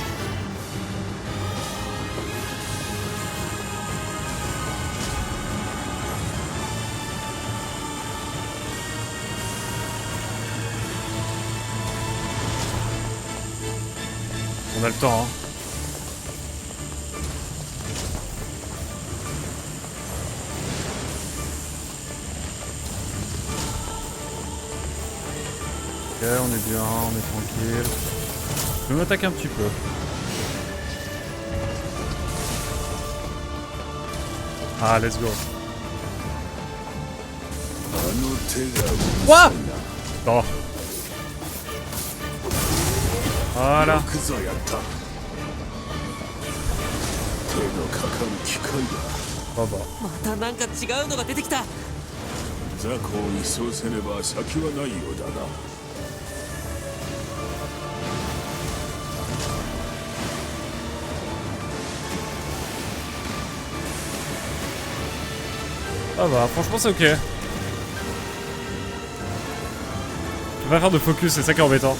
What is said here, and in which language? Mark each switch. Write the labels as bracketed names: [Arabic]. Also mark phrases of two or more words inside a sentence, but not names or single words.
[French] a le temps, hein. Ok, on est bien, on est tranquille. Je vais m'attaquer un petit peu. [English] Ah, let's go. [Japanese] あの手が [English] What? Oh. Voilà. [Japanese] よくぞやった手のかかる機械だ [French] Oh bah. [Japanese] またなんか違うのが出てきた雑魚を一掃せねば先はないようだな [French] Ah bah, franchement c'est ok. Je peux pas faire de focus, c'est ça qui est embêtant.